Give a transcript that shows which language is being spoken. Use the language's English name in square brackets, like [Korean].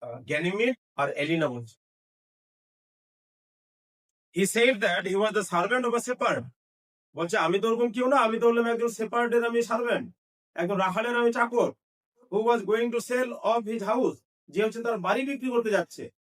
[Bangla] Ganymede আর এলিনা বলছে, [English] he said that he was the servant of a shepherd. [Bangla] বলছে আমি তো ওরকম কেউ না, আমি তো হলাম একজন শেপার্ডের আমি সার্ভেন্ট, একজন রাখালের আমি চাকর। [English] who was going to sell off his house, [Bangla] যে হচ্ছে তার বাড়ি বিক্রি করতে যাচ্ছে।